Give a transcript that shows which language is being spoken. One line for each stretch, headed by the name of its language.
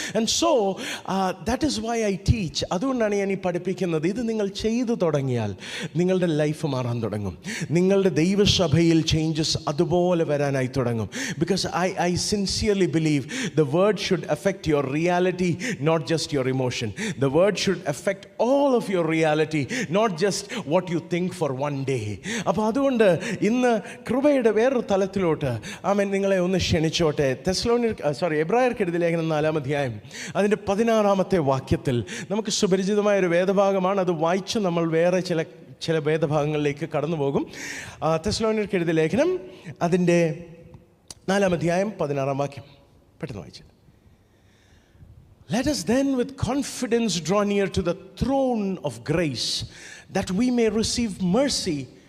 English: And so that is why I teach.
Malayalam: അതുകൊണ്ടാണ് ഞാൻ ഈ പഠിപ്പിക്കുന്നത്. ഇത് നിങ്ങൾ ചെയ്തു തുടങ്ങിയാൽ നിങ്ങളുടെ ലൈഫ് മാറാൻ തുടങ്ങും. നിങ്ങളുടെ ദൈവസഭയിൽ ചേഞ്ചസ് അതുപോലെ വരാനായി തുടങ്ങും.
English: Because I sincerely believe the word should affect your reality, not just your emotion. The word should affect all of your reality, not just what you think for one day.
Malayalam: അപ്പോൾ അതുകൊണ്ട് ഇന്ന് കൃപയുടെ വേറൊരു തലത്തിലോട്ട് ആമേൻ നിങ്ങളെ ഒന്ന് ക്ഷണിച്ചോട്ടെ. എബ്രായർക്ക് എഴുതിയ ലേഖനം 4-ാം അധ്യായം അതിൻ്റെ 16-ാമത്തെ വാക്യത്തിൽ നമുക്ക് സുപരിചിതമായൊരു വേദഭാഗമാണ്. അത് വായിച്ച് നമ്മൾ വേറെ ചില വേദഭാഗങ്ങളിലേക്ക് കടന്നു പോകും. തെസ്സലോനിക്കർക്ക് എഴുതിയ ലേഖനം അതിൻ്റെ 4-ാം അധ്യായം 16-ാം വാക്യം പെട്ടെന്ന് വായിച്ചു.
English: Let us then with confidence draw near to the throne of grace that we may receive mercy.